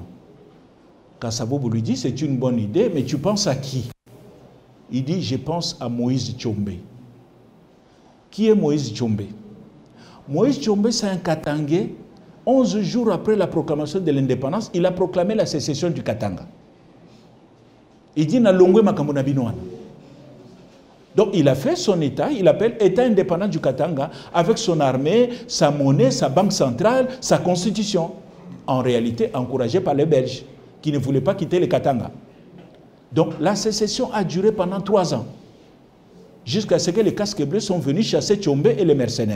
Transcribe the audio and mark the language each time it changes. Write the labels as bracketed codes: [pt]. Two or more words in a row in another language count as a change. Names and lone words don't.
[fr] Kasavubu lui dit, c'est une bonne idée, mais tu penses à qui? Il dit, je pense à Moïse Tshombe. Qui est Moïse Tshombe? Moïse Tshombe, c'est un Katangais. 11 jours après la proclamation de l'indépendance, il a proclamé la sécession du Katanga. Il dit, [ln] na longwe makambo na bino wana. [fr] Donc il a fait son État, il appelle État indépendant du Katanga, avec son armée, sa monnaie, sa banque centrale, sa constitution. En réalité, encouragé par les Belges, qui ne voulaient pas quitter le Katanga. Donc la sécession a duré pendant 3 ans, jusqu'à ce que les casques bleus sont venus chasser Tshombe et les mercenaires.